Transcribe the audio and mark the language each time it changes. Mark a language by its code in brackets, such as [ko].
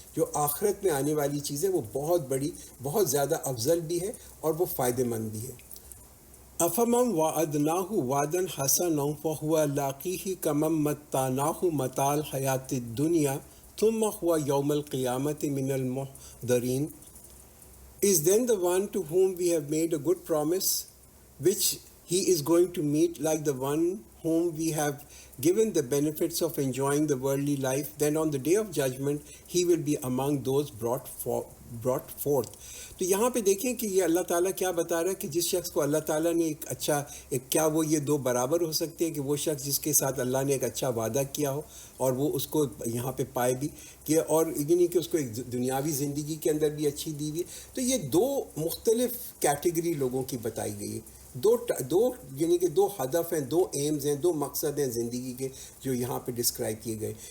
[ur] جو آخرت میں آنے والی چیزیں وہ بہت بڑی، بہت زیادہ افضل بھی ہے اور وہ فائدہ مند بھی ہے. [ar] افمن وعدناہ وعدا حسنا فہو لاقیہ کمن متعناہ متاع الحیات الدنیا ثم هو یوم القیامۃ من المحضرین. [en] Is then the one to whom we have made a good promise, which he is going to meet like the one whom we have given the benefits of enjoying the worldly life, then on the day of judgment he will be among those brought forth. [ur] تو یہاں پہ دیکھیں کہ یہ اللہ تعالیٰ کیا بتا رہا ہے کہ جس شخص کو اللہ تعالیٰ نے ایک کیا وہ یہ دو برابر ہو سکتے ہیں کہ وہ شخص جس کے ساتھ اللہ نے ایک اچھا وعدہ کیا ہو اور وہ اس کو یہاں پہ پائے بھی کہ، اور یہ نہیں کہ اس کو ایک دنیاوی زندگی کے اندر بھی اچھی دی ہوئی. تو یہ دو مختلف کیٹیگری لوگوں کی بتائی گئی ہے، دو یعنی کہ دو ہدف ہیں، دو ایمز ہیں، دو مقصد ہیں زندگی کے جو یہاں پہ ڈسکرائب کیے گئے.